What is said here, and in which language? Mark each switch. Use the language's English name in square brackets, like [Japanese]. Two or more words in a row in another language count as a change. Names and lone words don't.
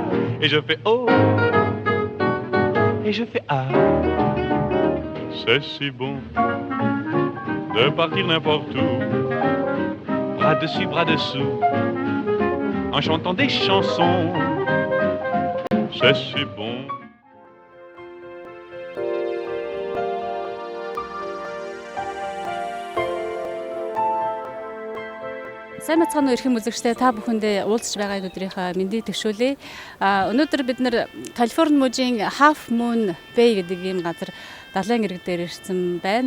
[French] Et je fais oh, et je fais ah. C'est si bon de partir n'importe où, bras dessus, bras dessous, en chantant des chansons. C'est si bon. [Mongolian] Сайн бацхан эрхэм үзэгчдээ та бүхэндээ уулзч байгаа энэ өдрийнхөө мэндийг төгшүүлье. Өнөөдөр бид нэр Калифорни мужийн Half Moon Bay гэдэг ийм газар далайн ирэг дээр ирсэн байна.